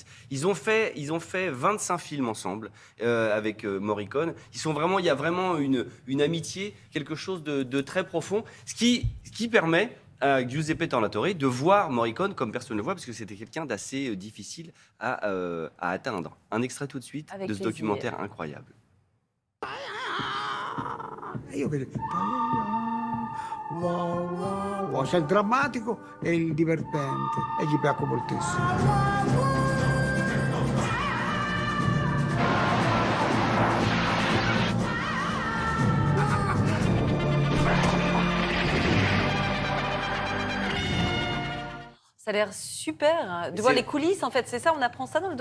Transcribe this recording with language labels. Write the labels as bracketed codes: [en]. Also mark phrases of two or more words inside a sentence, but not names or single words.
[fr] Ils ont fait 25 films ensemble avec Morricone. Il y a vraiment une amitié, quelque chose de très profond, ce qui permet à Giuseppe Tornatore de voir Morricone comme personne ne le voit, parce que c'était quelqu'un d'assez difficile à atteindre. Un extrait tout de suite Avec de ce plaisir. documentaire incroyable. [it] Io vedo wow, wow, wow. C'è il drammatico e il divertente e gli piacque moltissimo. [fr] Ça a l'air super de voir les coulisses, en fait. C'est ça, on apprend ça dans le